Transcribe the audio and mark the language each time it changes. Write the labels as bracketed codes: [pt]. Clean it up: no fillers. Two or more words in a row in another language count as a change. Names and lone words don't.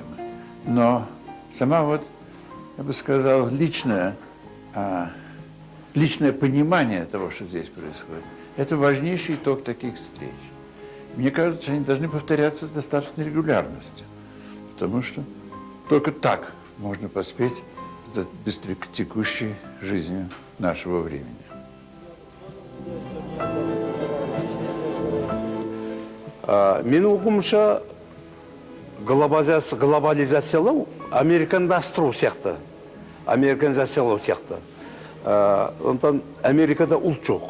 [ru] Но сама вот, я бы сказал, личное понимание того, что здесь происходит, это важнейший итог таких встреч. Мне кажется, они должны повторяться с достаточной регулярностью, потому что только так можно поспеть за быстротекущей жизнью нашего времени. [kk] Менің оқуымша глобализациялау, американдастыру сияқты. Американизациялау сияқты. Онтан Америкада ұлт жоқ.